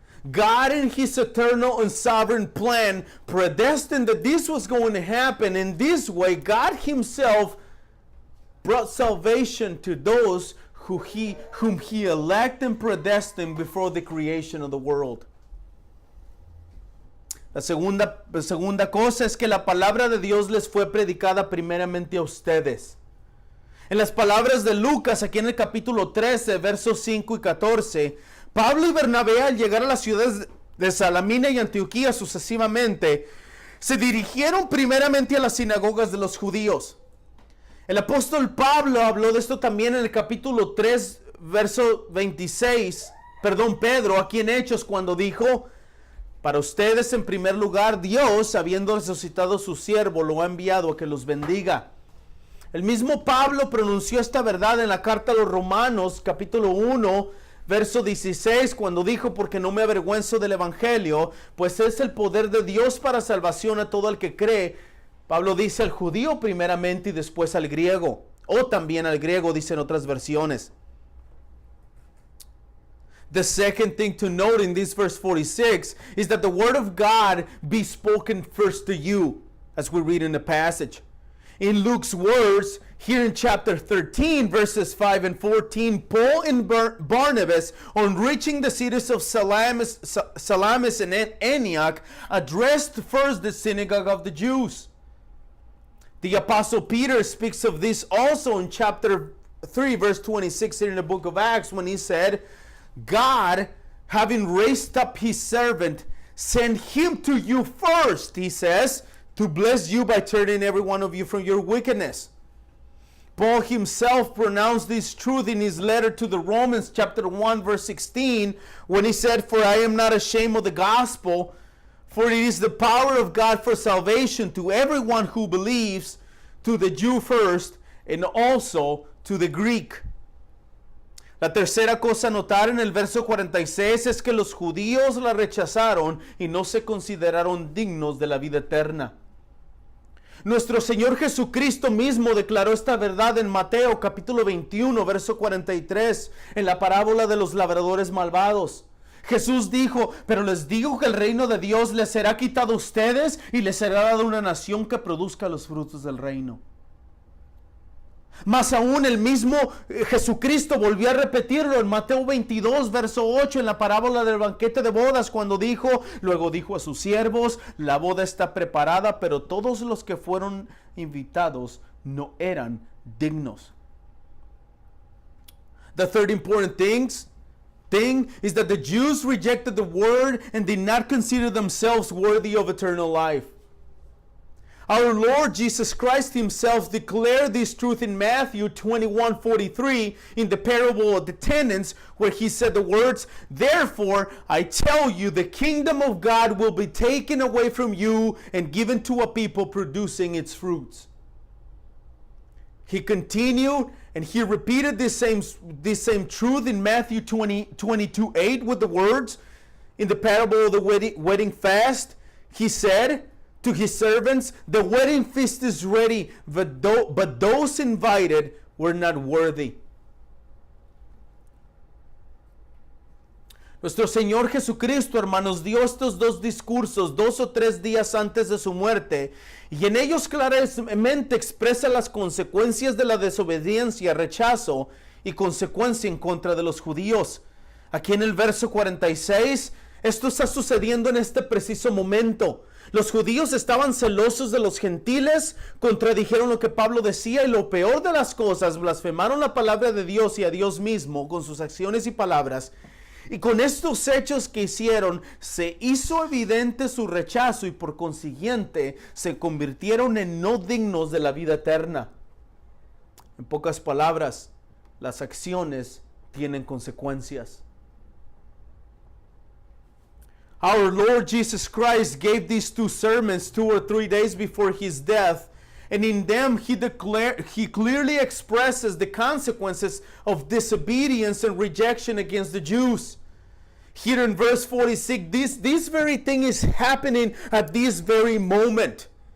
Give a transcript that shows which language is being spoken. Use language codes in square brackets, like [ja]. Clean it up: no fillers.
[en] God, in his eternal and sovereign plan, predestined that this was going to happen. In this way, God himself brought salvation to those whom he elected and predestined before the creation of the world. [es] La segunda cosa es que la palabra de Dios les fue predicada primeramente a ustedes. En las palabras de Lucas, aquí en el capítulo 13, versos 5 y 14, Pablo y Bernabé, al llegar a las ciudades de Salamina y Antioquía sucesivamente, se dirigieron primeramente a las sinagogas de los judíos. El apóstol Pablo habló de esto también en el capítulo 3, verso 26, Pedro, aquí en Hechos, cuando dijo: para ustedes, en primer lugar, Dios, habiendo resucitado a su siervo, lo ha enviado a que los bendiga. El mismo Pablo pronunció esta verdad en la carta a los Romanos, capítulo 1, verso 16, cuando dijo: porque no me avergüenzo del evangelio, pues es el poder de Dios para salvación a todo el que cree. Pablo dice al judío primeramente y después al griego, o también al griego, dicen otras versiones. [en] The second thing to note in this verse 46 is that the word of God be spoken first to you, as we read in the passage. In Luke's words, here in chapter 13, verses 5 and 14, Paul and Barnabas, on reaching the cities of Salamis and Antioch, addressed first the synagogue of the Jews. The Apostle Peter speaks of this also in chapter 3, verse 26 here in the book of Acts, when he said, God, having raised up his servant, sent him to you first, he says, to bless you by turning every one of you from your wickedness. Paul himself pronounced this truth in his letter to the Romans, chapter 1, verse 16, when he said, for I am not ashamed of the gospel, for it is the power of God for salvation to everyone who believes, to the Jew first, and also to the Greek. [es] La tercera cosa a notar en el verso 46 es que los judíos la rechazaron y no se consideraron dignos de la vida eterna. Nuestro Señor Jesucristo mismo declaró esta verdad en Mateo capítulo 21, verso 43, en la parábola de los labradores malvados. Jesús dijo: pero les digo que el reino de Dios les será quitado a ustedes y les será dado una nación que produzca los frutos del reino. Más aún, el mismo Jesucristo volvió a repetirlo en Mateo 22, verso 8, en la parábola del banquete de bodas, cuando luego dijo a sus siervos: la boda está preparada, pero todos los que fueron invitados no eran dignos. [en] The third important thing is that the Jews rejected the word and did not consider themselves worthy of eternal life. Our Lord Jesus Christ himself declared this truth in Matthew 21:43 in the parable of the tenants, where he said the words, "Therefore I tell you, the kingdom of God will be taken away from you and given to a people producing its fruits." He continued and he repeated this same truth in Matthew 22:8 with the words, in the parable of the wedding fast, he said to his servants, "The wedding feast is ready, but those invited were not worthy." [es] Nuestro Señor Jesucristo, hermanos, dio estos dos discursos 2 o 3 días antes de su muerte, y en ellos claramente expresa las consecuencias de la desobediencia, rechazo y consecuencia en contra de los judíos. Aquí en el verso 46, esto está sucediendo en este preciso momento. Los judíos estaban celosos de los gentiles, contradijeron lo que Pablo decía, y lo peor de las cosas, blasfemaron la palabra de Dios y a Dios mismo con sus acciones y palabras. Y con estos hechos que hicieron, se hizo evidente su rechazo y por consiguiente se convirtieron en no dignos de la vida eterna. En pocas palabras, las acciones tienen consecuencias. [en] Our Lord Jesus Christ gave these 2 sermons 2 or 3 days before his death, and in them he clearly expresses the consequences of disobedience and rejection against the Jews. Here in verse 46, this very thing is happening at this very moment.